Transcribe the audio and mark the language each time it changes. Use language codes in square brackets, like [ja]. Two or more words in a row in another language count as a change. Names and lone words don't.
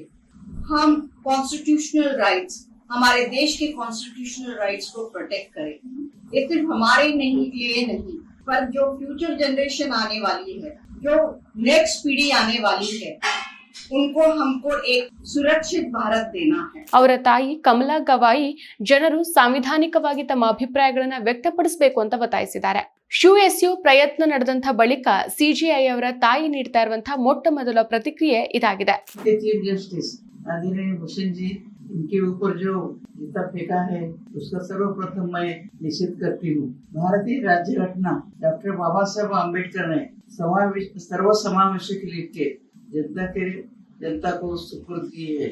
[hi] हम [en] constitutional rights, [hi] हमारे देश के [en] constitutional rights [hi] को प्रोटेक्ट करें. ये सिर्फ हमारे लिए नहीं पर जो [en] future generation [hi] आने वाली है, जो नेक्स्ट पीढ़ी आने वाली है, उनको हमको एक सुरक्षित भारत देना है. [kn] ಅವರ ತಾಯಿ ಕಮಲಾ ಗವಾಯಿ ಜನರು ಸಾಂವಿಧಾನಿಕವಾಗಿ ತಮ್ಮ ಅಭಿಪ್ರಾಯಗಳನ್ನ ವ್ಯಕ್ತಪಡಿಸಬೇಕು ಅಂತ ಒತ್ತಾಯಿಸಿದ್ದಾರೆ. ಶೂ ಎಸೆಯೋ ಪ್ರಯತ್ನ ನಡೆದಂತ ಬಳಿಕ ಸಿಜೆಐ ಅವರ ತಾಯಿ ನೀಡ್ತಾ ಇರುವಂತಹ ಮೊಟ್ಟ ಮೊದಲ ಪ್ರತಿಕ್ರಿಯೆ ಇದಾಗಿದೆ. [hi] चीफ जस्टिस आदरणीय भूषण जी, इनके ऊपर जो जूता फेंका है उसका सर्वप्रथम मैं निषेध करती हूँ. भारतीय राज्य घटना डॉक्टर बाबा साहब अम्बेडकर ने सर्वसमावेशक लिख के जनता को सुपुर्द की है.